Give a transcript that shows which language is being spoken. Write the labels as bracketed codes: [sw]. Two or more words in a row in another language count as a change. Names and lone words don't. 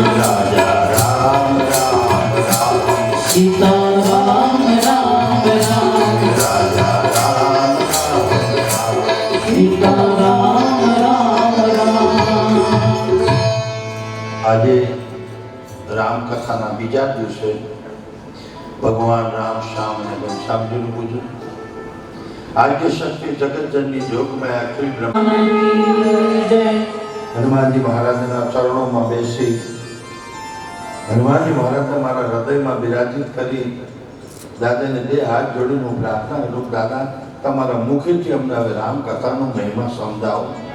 [gu] રાજા રામ રામ રામ सीता राम राम राम રાજા રામ રામ રામ सीता राम राम राम આજે રામકથાના બીજા દિવસે ભગવાન રામ શ્યામ અને ઘનશ્યામજીનું પૂજન આદ્ય શક્તિ જગતજનની જોગમાં અખિલ બ્રહ્મ जय હનુમાનજી મહારાજના ચરણોમાં બેસી હનુમાનજી મહારાજને મારા હૃદયમાં બિરાજિત કરી દાદાને બે હાથ જોડીને હું પ્રાર્થના કરું, દાદા તમારા મુખેથી અમને હવે રામકથાનો મહિમા સમજાવો.